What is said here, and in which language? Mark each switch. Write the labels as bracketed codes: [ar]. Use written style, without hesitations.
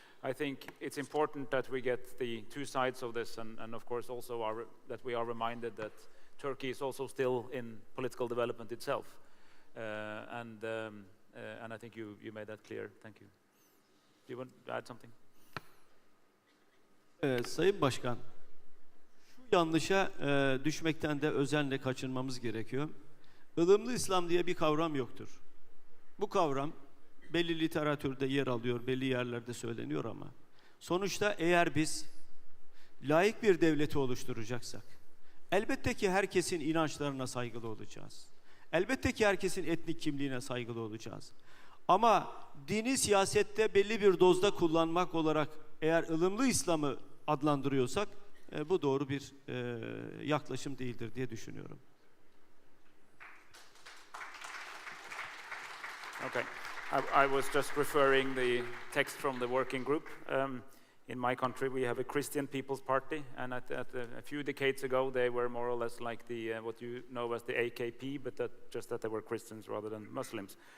[en] I think it's important that we get the two sides of this, and of course also that we are reminded that Turkey is also still in political development itself. And I think you made that clear. Thank you. Do you want to add something? [tr] Sayın Başkan, şu yanlışa düşmekten de özenle kaçınmamız gerekiyor. Ilımlı İslam diye bir kavram yoktur. Bu kavram belli literatürde yer alıyor, belli yerlerde söyleniyor ama sonuçta eğer biz laik bir devleti oluşturacaksak, elbette ki herkesin inançlarına saygılı olacağız. Elbette ki herkesin etnik kimliğine saygılı olacağız. Ama dini siyasette belli bir dozda kullanmak olarak eğer ılımlı İslam'ı adlandırıyorsak bu doğru bir yaklaşım değildir diye düşünüyorum. [en] Okay. I was just referring the text from the working group. In my country, we have a Christian People's Party, and a few decades ago, they were more or less like the what you know as the AKP, but just that they were Christians rather than Muslims.